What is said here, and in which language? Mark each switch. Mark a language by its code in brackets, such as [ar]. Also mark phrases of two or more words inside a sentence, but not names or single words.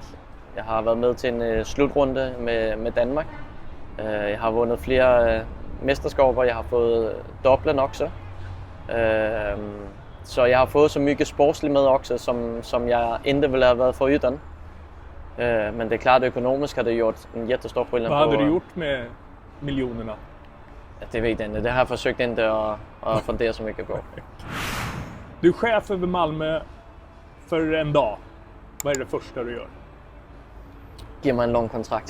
[da] Jeg har været med til en slutrunde med Danmark. Jeg har vundet flere mesterskaber, jeg har fået dobblen også. Så jeg har fået så mycket sportsligt med også, som jeg ikke ville have været for yden. [sv] Men det är klart, økonomisk har det gjort en jättestor skillnad. Vad hade du gjort med miljonerna? Det vet jag inte. Det har jag försökt inte att fundera så mycket på. Du är chef över Malmö för en dag. Vad är det första du gör? [da] Giv mig en lång kontrakt.